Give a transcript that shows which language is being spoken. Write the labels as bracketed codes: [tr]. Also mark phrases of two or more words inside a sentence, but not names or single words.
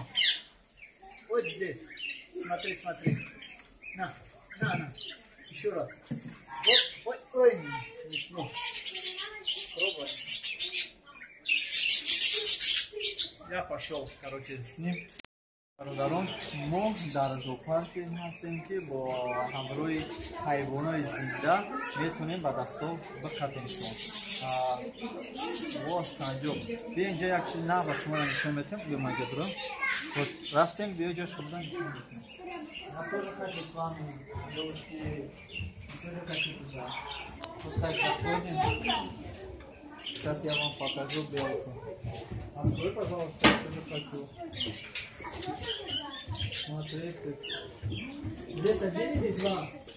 [ru] Вот здесь. Смотри. На. Еще раз. Ой, не смог. Пробуй. Я пошел, с ним. [tg] Бародарон, мо дар зоопарке ҳастем ки бо ҳамроҳи ҳайвонои зинда метавонем ба дастҳо бикапемшон. Во санҷоқ. Бия инҷа як чиз нав ба шумо нишон метем. Ё ма инҷа дурам. Вот рафтем, бия ҷо шуда нишон метем. [ru] Я тоже хочу с вами, девушки, тоже хочу туда. Вот так заходим. Сейчас я вам покажу белку. Открой, пожалуйста, я тоже хочу. Смотри, здесь один или два?